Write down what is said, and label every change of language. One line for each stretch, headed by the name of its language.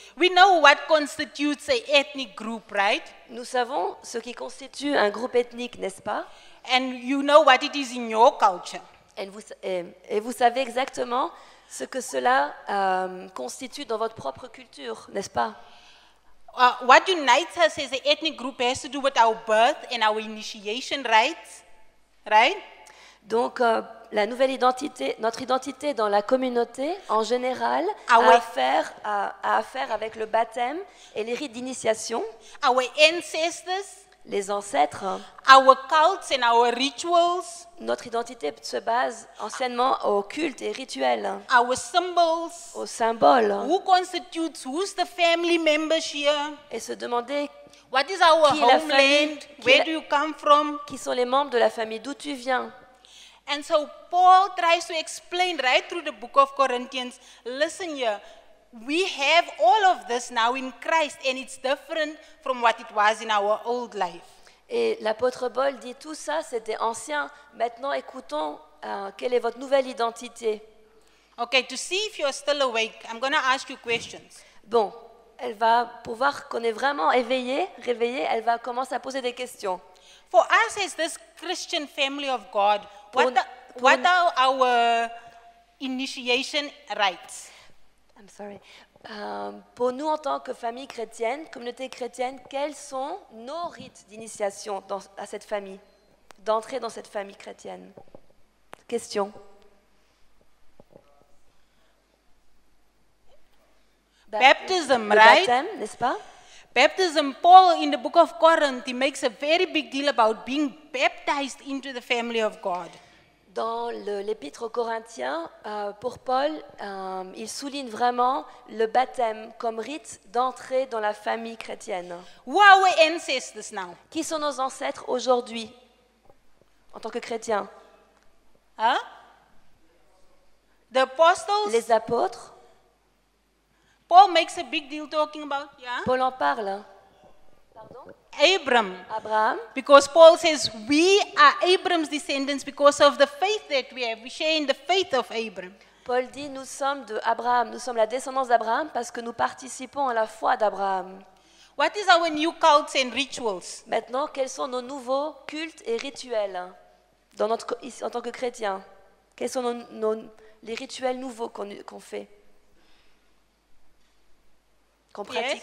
English: We know what constitutes an ethnic group, right?
French: Nous savons ce qui constitue un groupe ethnique, n'est-ce pas?
English: And you know what it is in your culture.
French: Et vous savez exactement ce que cela constitue dans votre propre culture, n'est-ce pas?
English: What unites us as an ethnic group has to do with our birth and our initiation rites, right?
French: Donc, la nouvelle identité, notre identité dans la communauté, en général, Ah a ouais. affaire avec le baptême et les rites d'initiation,
English: Our ancestors,
French: les ancêtres.
English: our cults and our rituals,
French: Notre identité se base anciennement au culte et rituels,
English: our symbols,
French: aux symboles,
English: who's the family members here,
French: et se demander
English: what is our
French: Qui est la
English: homeland,
French: famille?
English: where do you come from?
French: qui sont les membres de la famille, d'où tu viens.
English: And so Paul tries to explain right through the book of Corinthians, listen here, we have all of this now in Christ and it's different from what it was in our old life.
French: Et l'apôtre Paul dit tout ça, c'était ancien. Maintenant, écoutons quelle est votre nouvelle identité.
English: Okay, to see if you're still awake, I'm going to ask you questions.
French: Bon, elle va, pour voir qu'on est vraiment réveillé, elle va commencer à poser des questions.
English: For us as this Christian family of God,
French: Pour-
English: what are our initiation rites? I'm sorry.
French: Pour nous, en tant que famille chrétienne, communauté chrétienne, quels sont nos rites d'initiation à cette famille, d'entrer dans cette famille chrétienne?
English: Question. Baptism,
French: Le
English: right?
French: baptême, n'est-ce pas?
English: Baptism, Paul in the book of Corinth, he makes a very big deal about being baptized into the family of God.
French: Dans l'épître aux Corinthiens, pour Paul, il souligne vraiment le baptême comme rite d'entrée dans la famille chrétienne.
English: Who are our ancestors now?
French: Qui sont nos ancêtres aujourd'hui, en tant que chrétiens?
English: Huh? The apostles?
French: Les apôtres,
English: Paul makes a big deal talking about, yeah?
French: Paul en parle. Pardon?
English: Abraham.
French: Abraham,
English: Because Paul says we are Abraham's descendants because of the faith that we have. We share in the faith of Abraham.
French: Paul dit nous sommes de Abraham, nous sommes la descendance d'Abraham parce que nous participons à la foi d'Abraham.
English: What is our new cults and rituals?
French: Maintenant, quels sont nos nouveaux cultes et rituels dans en tant que chrétiens? Quels sont les rituels nouveaux qu'on fait, qu'on pratique?